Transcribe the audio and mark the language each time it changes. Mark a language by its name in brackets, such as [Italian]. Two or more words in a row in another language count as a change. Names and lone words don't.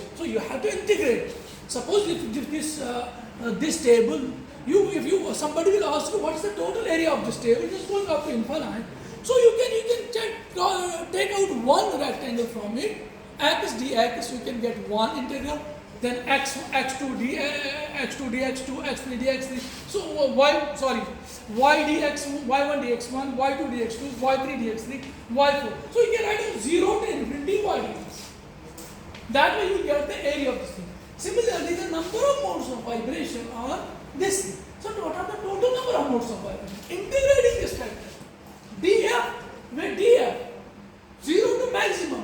[English] So, you have to integrate. Suppose if this table, somebody will ask you what is the total area of this table, it is going up to infinite. So you can take out one rectangle from it, x dx, you can get one integral, then x2 dx2, x3 dx3. So y dx, y1 dx1, y2 dx2, y3 dx3, y4. So you can write 0 to infinity y dx. That way you get the area of this thing. Similarly, the number of modes of vibration are this thing. So what are the total number of modes of vibration? Integrating this factor. df with df, 0 to maximum.